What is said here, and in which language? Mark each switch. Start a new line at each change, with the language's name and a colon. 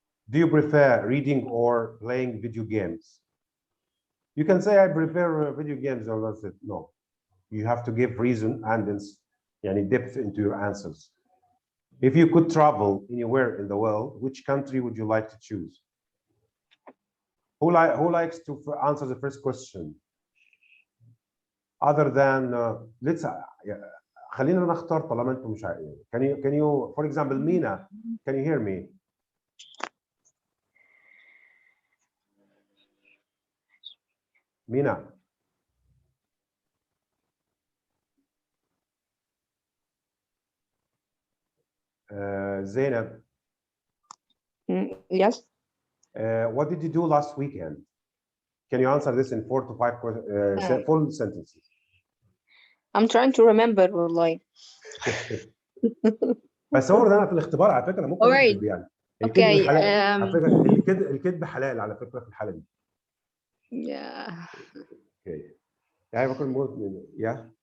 English: Do you prefer reading or playing video games? You can say I prefer video games or that's it. No, you have to give reason and then depth into your answers. If you could travel anywhere in the world, which country would you like to choose? Who likes to answer the first question? Other than let's
Arabic: خلينا نختار طالما انتم مش عارفين.
English: Can you for example Mina, can you hear me? Mina. Zainab. Yes. What did you do last weekend? Can you answer this in 4 to 5 full sentences? I'm trying to remember
Arabic: والله. بس هو ده انا في الاختبار على فكره ممكن
English: All right.
Arabic: اكتب يعني الكذب
English: Okay.
Arabic: حلال على فكره الكذب حلال على فكره في الحاله دي.
English: Yeah. Okay.
Arabic: يعني بكون
English: yeah.